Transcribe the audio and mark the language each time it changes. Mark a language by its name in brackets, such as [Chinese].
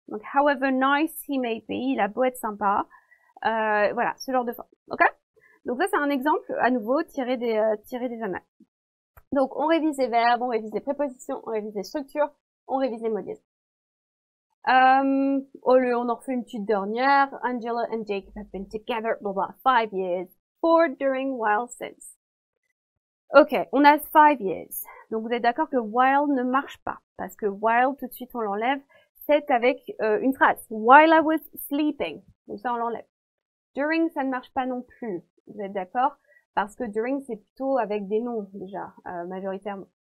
[French] Donc [English] however nice he may be, [French] il a beau être sympa. Voilà, ce genre de forme. Ok? Donc ça, c'est un exemple, à nouveau, tiré des annales. Donc, on révise les verbes, on révise les prépositions, on révise les structures, on révise les mots de liaison. On en refait une petite dernière. [English] Angela and Jacob have been together, blah blah, 5 years. For, during, while, since. Ok, on a 5 years. [French] Donc, vous êtes d'accord que while ne marche pas. Parce que while, tout de suite, on l'enlève. C'est avec une phrase. [English] While I was sleeping. [French] Donc ça, on l'enlève. During, ça ne marche pas non plus. Vous êtes d'accord? Parce que during, c'est plutôt avec des noms, déjà, majoritairement.